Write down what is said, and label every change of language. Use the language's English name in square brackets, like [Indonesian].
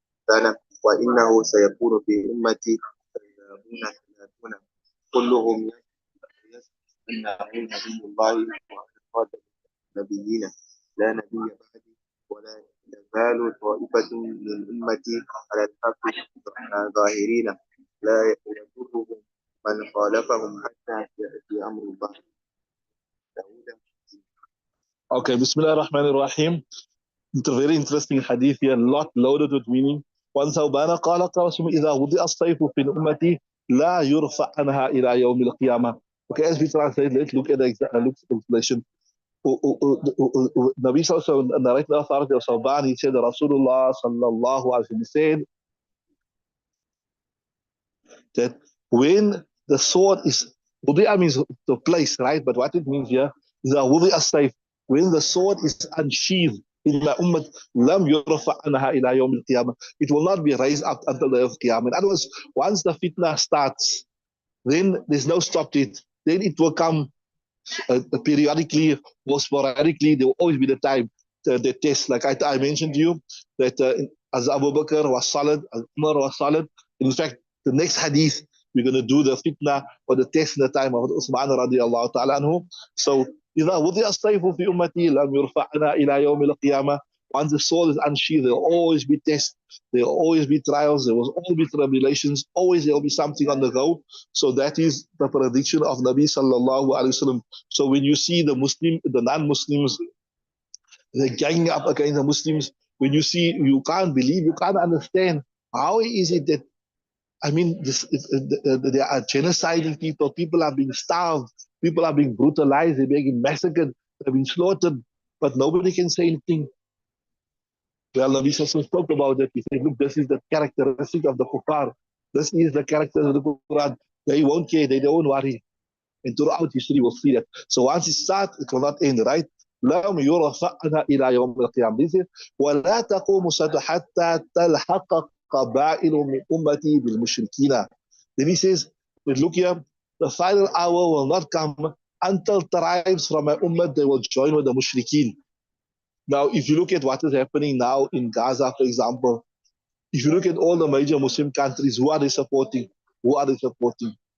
[Arabic] السنة وإنه سيكون في أمتي ثلاثون كلهم يشهد أنه نبي الله وأنا خاتم النبيين لا نبي بعدي ولا تزال طائفة من أمتي على الحق ظاهرين لا يضرهم من خالفهم حتى يأتي أمر الله. Okay, Bismillah ar-Rahman ar-Rahim. [English] It's a very interesting hadith here, a lot loaded with meaning. [Arabic] وعن ثوبان قال قاسم إذا وضع السيف في أمتي لا يرفع عنها إلى يوم القيامة. [English] Okay, as we translate, let's look at the translation. Nabi Sallallahu narrated the authority of Thawban, he said, Rasulullah Sallallahu Alaihi Wasallam said that when the sword is, wudi'a means the place, right? But what it means here is that wudi'a sayf, when the sword is unsheathed in my ummah, [Arabic] lam yurfa anha ila yawm al-qiyamah, [English] it will not be raised up until the day of Qiyamah. In other words, once the fitna starts, then there's no stop to it. Then it will come periodically or sporadically. There will always be the time, the test. Like I mentioned to you, that as Abu Bakr was solid, as Umar was solid. In fact, the next hadith, we're going to do the fitna or the test in the time of Uthman radiallahu ta'ala anhu. So, [Arabic] إذا وضع السيف في أمتي لم يرفعنا إلى يوم القيامة. [English] Once the sword is unsheathed, there will always be tests, there will always be trials, there will always be tribulations, always there will be something on the go. So that is the prediction of Nabi Sallallahu Alaihi Wasallam. So when you see the non-Muslims, they're ganging up against the Muslims, when you see, you can't believe, you can't understand, how is it that, I mean, they are genociding people, people are being starved, people are being brutalized, they're being massacred, they're being slaughtered, but nobody can say anything. Well, Nabi Sallallahu spoke about that. He said, look, this is the characteristic of the kuffar. This is the character of the Quran. They won't care, they don't worry. And throughout history, we'll see that. So once it starts, it will not end, right? [Arabic] لم يرفعنا إلى يوم القيامة. [English] This is [Arabic] ولا تقوم الساعة حتى تلحق قبائل من أمتي بالمشركين. [English] Then he says, but look here, the final hour will not come until tribes from my ummah, they will join with the mushrikeen. Now, if you look at what is happening now in Gaza, for example, if you look at all the major Muslim countries, who are they supporting? Who are they supporting?